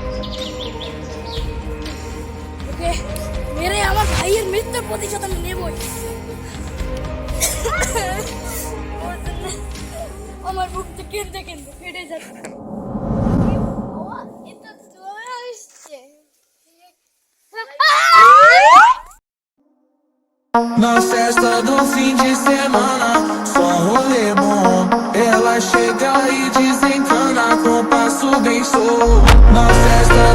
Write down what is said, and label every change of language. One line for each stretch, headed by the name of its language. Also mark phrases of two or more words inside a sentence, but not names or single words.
Bangla: ওকে মেরে আমার ভাইয়ের মৃত্যুর প্রতিশোধ আমি নেবই। আমার বুক তো কেঁদে কেঁদে ফেটে যাচ্ছে। এটা চলে আসছে।
Portuguese: Na festa do fim de semana, só rolê bom. Ela chega e desencana com passo bem solto. Na festa